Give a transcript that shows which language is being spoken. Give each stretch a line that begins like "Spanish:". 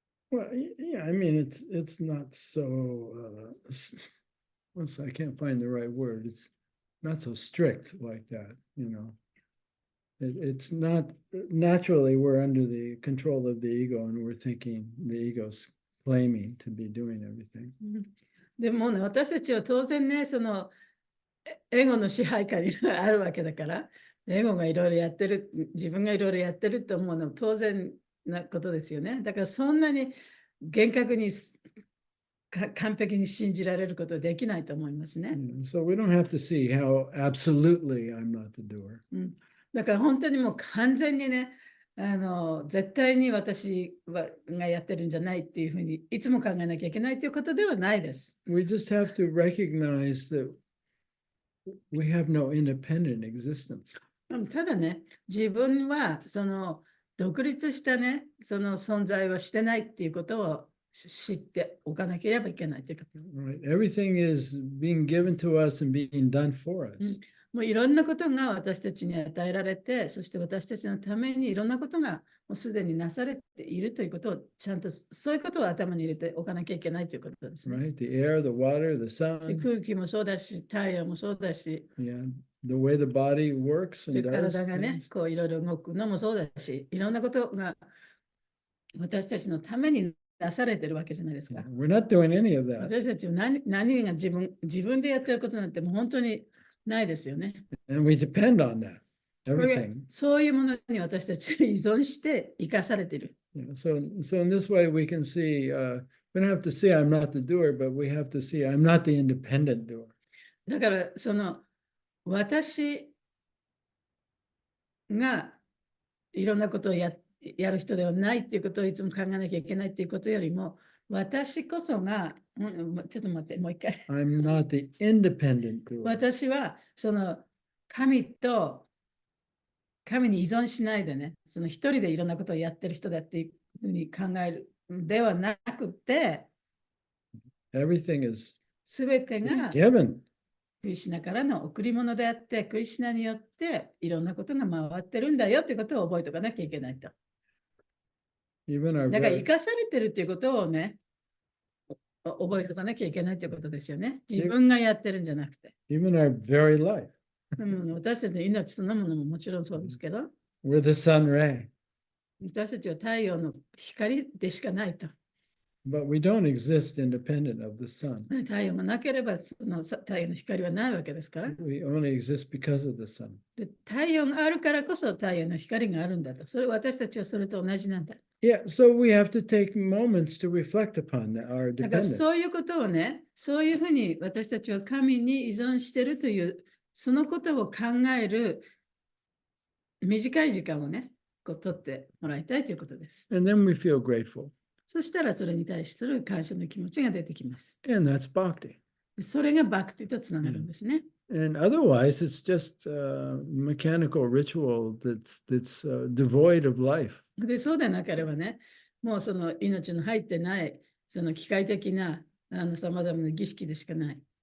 English: well, yeah. I mean, it's not so. I can't find the right word. It's not so strict like that, you know. It's not naturally we're under the control of the ego and we're thinking the ego's claiming to be doing everything.
Japanese: でもね、私たちは当然ね、そのエゴの支配下にあるわけだから、エゴがいろいろやってる、自分がいろいろやってると思うのは当然なことですよね。だからそんなに厳格に完璧に信じられることはできないと思いますね。
English: So we don't have to see how absolutely I'm not the doer.
Japanese: だから本当にもう完全にね、絶対に私がやってるんじゃないっていうふうにいつも考えなきゃいけないということではないです。
English: We just have to recognize that we have no independent existence.
Japanese: ただね、自分はその独立したね、その存在はしてないっていうことを知っておかなければいけないということ。
English: Right? Everything is being given to us and being done for us.
Japanese: もういろんなことが私たちに与えられて、そして私たちのためにいろんなことがもうすでになされているということをちゃんとそういうことを頭に入れておかなきゃいけないということですね。
English: Right? The air, the water, the sun.
Japanese: 空気もそうだし、太陽もそうだし、
English: Yeah. The way the body works and does
Japanese: 体がね、こういろいろ動くのもそうだし、いろんなことが私たちのためになされてるわけじゃないですか。
English: We're not doing any of that.
Japanese: 私たちは何が自分でやってることなんてもう本当にないですよね。
English: And we depend on that. Everything.
Japanese: そういうものに私たち依存して生かされている。
English: Yeah, so in this way we can see, we don't have to see I'm not the doer, but we have to see I'm not the independent doer.
Japanese: だからその私がいろんなことをやる人ではないっていうことをいつも考えなきゃいけないっていうことよりも、私こそが、ちょっと待って、もう一回。
English: I'm not the independent doer.
Japanese: 私はその神に依存しないでね、その一人でいろんなことをやってる人だっていうふうに考えるではなくて、
English: Everything is
Japanese: すべてが
English: given.
Japanese: クリシュナからの贈り物であって、クリシュナによっていろんなことが回ってるんだよということを覚えておかなきゃいけないと。
English: Even our
Japanese: だから
English: very,
Japanese: 生かされてるということをね、覚えておかなきゃいけないということですよね。自分がやってるんじゃなくて。
English: even our very life.
Japanese: 私たちの命そのものももちろんそうですけど、
English: We're the sun ray,
Japanese: 私たちは太陽の光でしかないと。
English: but we don't exist independent of the sun.
Japanese: 太陽がなければその太陽の光はないわけですから。
English: We only exist because of the sun.
Japanese: で太陽があるからこそ太陽の光があるんだと。それ私たちはそれと同じなんだ。
English: Yeah, so we have to take moments to reflect upon our
Japanese: だから
English: dependence.
Japanese: そういうことをね、そういうふうに私たちは神に依存しているという、そのことを考える短い時間をね、こう取ってもらいたいということです。
English: And then we feel grateful.
Japanese: そしたらそれに対する感謝の気持ちが出てきます。
English: And that's bhakti.
Japanese: それがバクティとつながるんですね。
English: And otherwise, it's just mechanical ritual that's devoid of life.
Japanese: で、そうでなければね、もうその命の入ってない、その機械的なさまざまな儀式でしかない。